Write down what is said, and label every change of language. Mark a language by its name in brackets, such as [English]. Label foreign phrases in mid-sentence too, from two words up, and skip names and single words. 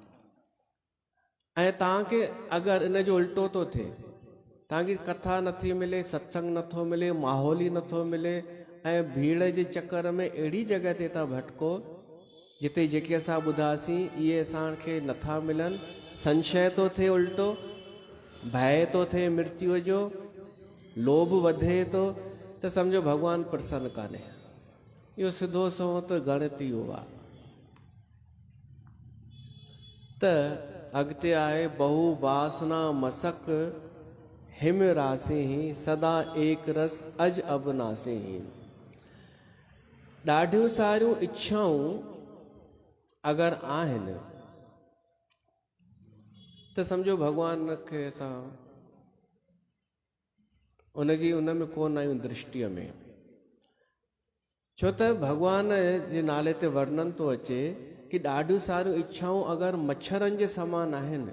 [Sindhi] ऐं तव्हांखे अगरि इन जो उल्टो थो थिए, तव्हांजी कथा नथी मिले, सत्संग नथो मिले, माहौल ई नथो मिले ऐं भीड़ जे चकर में अहिड़ी जॻह ते था भटको जिते जेके असां ॿुधासीं इहे असांखे नथा मिलनि, संशय थो थिए, उल्टो भय थो थिए मृत्यु जो, लोभ वधे थो, त सम्झो भॻवानु प्रसन्न कान्हे। इहो सिधो सो त गणित इहो आहे। त अॻिते आहे, [Awadhi] बहु वासना मसक हिम रासे ही, सदा एक रस अज अबनासे ही। [Sindhi] ॾाढियूं सारियूं इच्छाऊं अगरि आहिनि त सम्झो भॻवान खे असां उनजी उन में कोन आहियूं दृष्टिअ में। छो त भॻवान जे नाले ते वर्णन थो अचे कि ॾाढियूं सारियूं इच्छाऊं अगरि मच्छरनि जे समान आहिनि।